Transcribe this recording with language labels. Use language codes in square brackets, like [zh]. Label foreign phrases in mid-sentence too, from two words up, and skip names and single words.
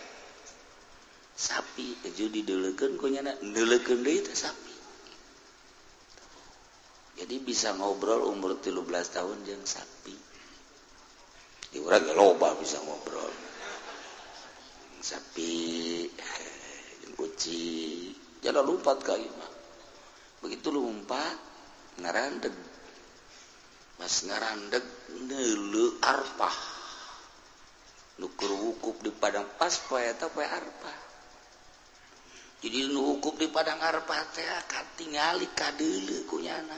[su] Sapi eju dideulekeun ku nyana, deuleukeun deui teh sapi. Jadi bisa ngobrol umur 13 tahun jeung sapi. Di urang ge loba bisa ngobrol. Sapi, jeung kucing, jangan lompat ka ieu mah. Begitu lompat ngarandeg. Pas ngarandeg neuleuh arpah. Nu keur wukuf di padang pas poe eta poe arpah. Jadi nu wukuf di padang arpah teh katingali kadeuleuh ku nyana.